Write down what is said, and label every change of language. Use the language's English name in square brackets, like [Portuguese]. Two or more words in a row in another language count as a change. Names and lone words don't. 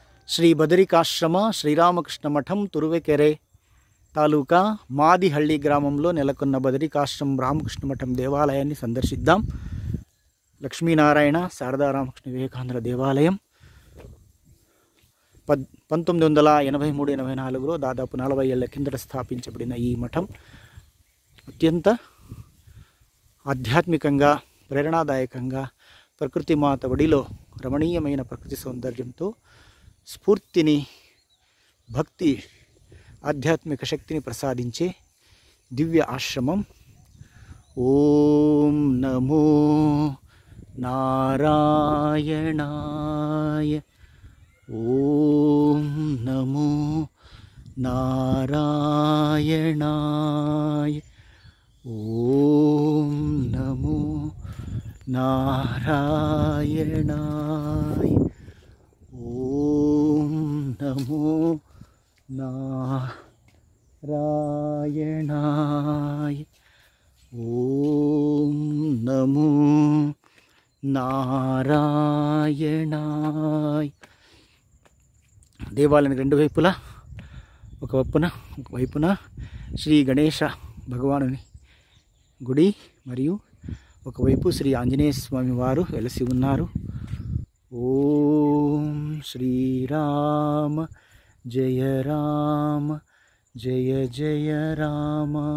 [Telugu] ಶ್ರೀ ಬದರಿಕಾಶ್ರಮ ಶ್ರೀರಾಮಕೃಷ್ಣ ಮಠಂ ತುರುವೇಕೆರೆ తాలూకా మాదిహళ్ళి గ్రామంలో నెలకొన్న బదరికాశ్రమం రామకృష్ణ మఠం దేవాలయాన్ని సందర్శిద్దాం. లక్ష్మీనారాయణ శారదారామకృష్ణ వివేకానంద దేవాలయం 1983-84లో దాదాపు 40 ఏళ్ల కిందట స్థాపించబడిన ఈ మఠం అత్యంత ఆధ్యాత్మికంగా, ప్రేరణాదాయకంగా, ప్రకృతి మాత ఒడిలో రమణీయమైన ప్రకృతి సౌందర్యంతో స్ఫూర్తిని, భక్తి, ఆధ్యాత్మిక శక్తిని ప్రసాదించే దివ్య ఆశ్రమం. [Sanskrit] ॐ नमो नारायणाय, ॐ नमो नारायणाय, ॐ नमो नारायणाय, ॐ नमो नारायणाय, ॐ नमो नारायणाय. [Telugu] దేవాలయానికి రెండు వైపులా ఒక వైపున శ్రీ గణేశ భగవానుని గుడి మరియు ఒకవైపు శ్రీ ఆంజనేయ స్వామి వారు వెలసి ఉన్నారు. [Sanskrit] ॐ श्रीराम जय राम जय जय राम.